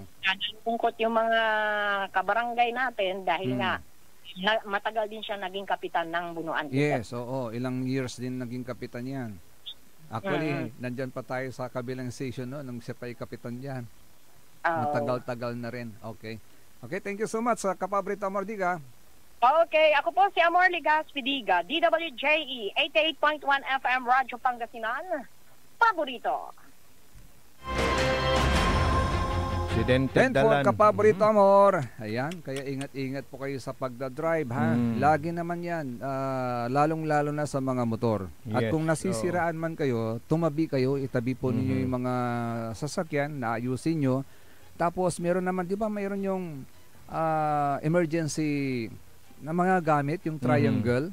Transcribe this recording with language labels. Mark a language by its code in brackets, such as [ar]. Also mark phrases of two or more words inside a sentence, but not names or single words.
[tl] Nalungkot yung mga kabarangay natin dahil nga matagal din siya naging kapitan ng Bunuan Gaset. Yes, oo. Ilang years din naging kapitan yan. Actually, nandyan pa tayo sa kabilang station no, nung siya pa kapitan yan. Matagal-tagal na rin. Okay. Okay, [en] thank you so much [tl] sa Kapaborito Amor Diga. Okay, ako po si Amor Ligas Pidiga, DWJE 88.1 FM Radyo Pangasinan. Paborito. Aksidente Po, dalan. Kapaborito Amor. Ayan, kaya ingat-ingat po kayo sa pagdadrive ha. Lagi naman yan, lalong-lalo na sa mga motor. At Yes, kung nasisiraan man kayo, tumabi kayo, itabi po ninyo yung mga sasakyan, naayusin nyo. Tapos meron naman, di ba mayroon yung emergency na mga gamit, yung triangle.